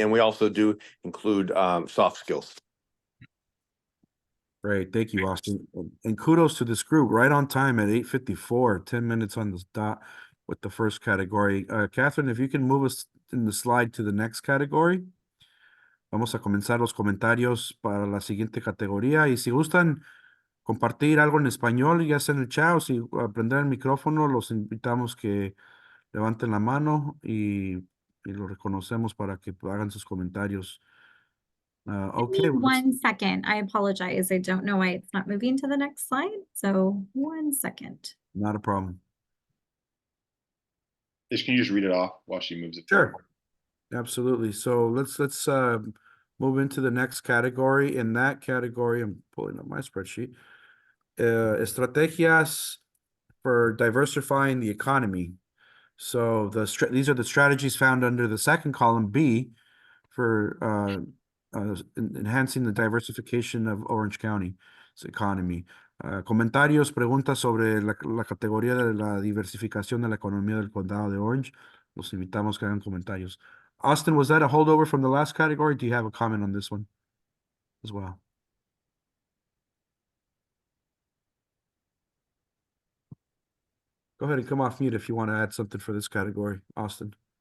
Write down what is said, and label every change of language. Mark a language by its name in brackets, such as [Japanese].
[English] And we also do include soft skills. Great, thank you, Austin. And kudos to this group, right on time at 8:54, 10 minutes on the dot with the first category. Catherine, if you can move us in the slide to the next category. [Spanish] Vamos a comenzar los comentarios para la siguiente categoría. Y si gustan compartir algo en español, ya sea en el chat o si prender el micrófono, los invitamos que levanten la mano y lo reconocemos para que hagan sus comentarios. [English] Okay. 1 second. I apologize. I don't know why it's not moving to the next slide. So 1 second. Not a problem. Can you just read it off while she moves it? Sure. Forward? Absolutely. So let's move into the next category. In that category, I'm pulling up my spreadsheet. Estrategias for diversifying the economy. So these are the strategies found under the second column, B, for enhancing the diversification of Orange County's economy. [Spanish] Comentarios, preguntas sobre la categoría de la diversificación de la economía del condado de Orange. Los invitamos que hagan comentarios. [English] Austin, was that a holdover from the last category? Do you have a comment on this one as well? Go ahead and come off mute if you want to add something for this category, Austin.